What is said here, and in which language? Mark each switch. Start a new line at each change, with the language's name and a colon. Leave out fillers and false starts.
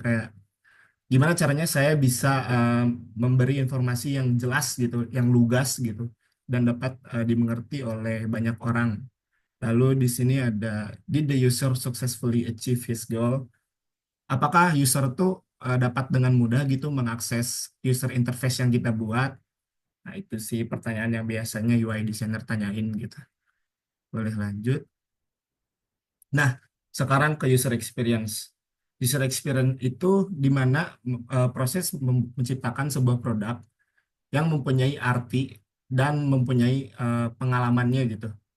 Indonesian: Kayak gimana caranya saya bisa memberi informasi yang jelas gitu, yang lugas gitu, dan dapat dimengerti oleh banyak orang. Lalu di sini ada
English: did the user successfully achieve his goal?
Indonesian: Apakah user tuh dapat dengan mudah gitu mengakses user interface yang kita buat? Nah, itu sih pertanyaan yang biasanya UI designer tanyain gitu. Boleh lanjut. Nah, sekarang ke user experience. User experience itu di mana proses menciptakan sebuah produk yang mempunyai arti dan mempunyai pengalamannya gitu.